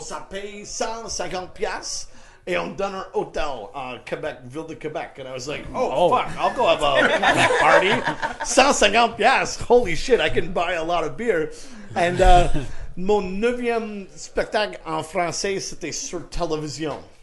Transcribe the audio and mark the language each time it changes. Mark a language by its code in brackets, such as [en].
[fr] Ça paye 150 piastres et on donne un hôtel en Québec, ville de Québec. [en] And I was like, oh. Fuck, I'll go have a Quebec party. [fr] 150 piastres. [en] Holy shit, I can buy a lot of beer. [fr] And mon 9e spectacle en français, c'était sur télévision.